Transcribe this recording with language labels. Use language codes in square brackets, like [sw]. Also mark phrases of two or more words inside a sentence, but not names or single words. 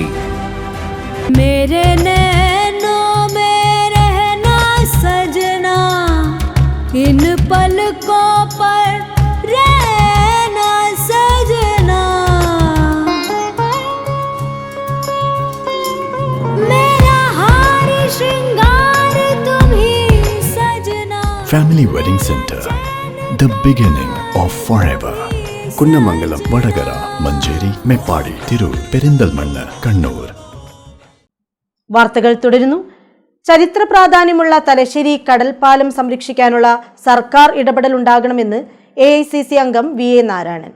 [hi] मेरे नैनों में रहना सजना, इन पलकों पर रहना सजना, मेरा हार श्रृंगार तुम ही सजना. [en] Family Wedding Centre, the beginning of forever. [ml] കുന്നമംഗലം, വടകര, മഞ്ചേരി, മേപ്പാടി, തിരൂർ, പെരിന്തൽമണ്ണ, കണ്ണൂർ. വാർത്തകൾ തുടരുന്നു. ചരിത്ര പ്രാധാന്യമുള്ള തലശ്ശേരി കടൽപ്പാലം സംരക്ഷിക്കാനുള്ള സർക്കാർ ഇടപെടൽ ഉണ്ടാകണമെന്ന് AICC അംഗം VA നാരായണൻ.